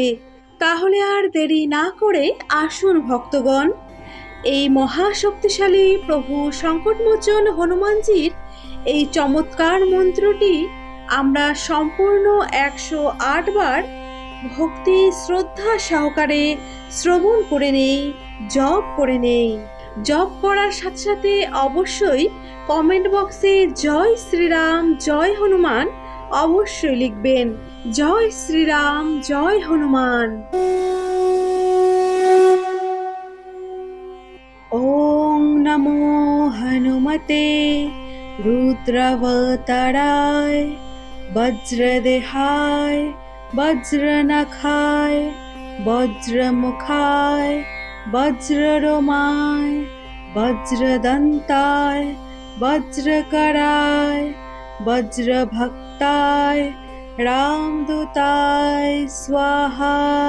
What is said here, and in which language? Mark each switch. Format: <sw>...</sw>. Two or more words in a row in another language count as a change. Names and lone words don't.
<bn>তাহলে আর দেরি না করে আসুন ভক্তগণ, এই মহাশক্তিশালী প্রভু সংকটমোচন হনুমানজির এই চমৎকার মন্ত্রটি আমরা সম্পূর্ণ 108 বার ভক্তি শ্রদ্ধা সহকারে শ্রবণ করে নেই, জপ করে নেই। জপ করার সাথে সাথে অবশ্যই কমেন্ট বক্সে জয় শ্রীরাম জয় হনুমান অবশ্যই লিখবেন। জয় শ্রীরাম জয় হনুমান।</bn> <sa>ওম নমো হনুমতে রুদ্রাবতারায় বজ্রদেহায় বজ্রনখায় বজ্রমুখায় বজ্ররোমায় বজ্রদন্তায় বজ্রকরায় বজ্রভক্তায় রামদূতায় স্বাহা।</sa>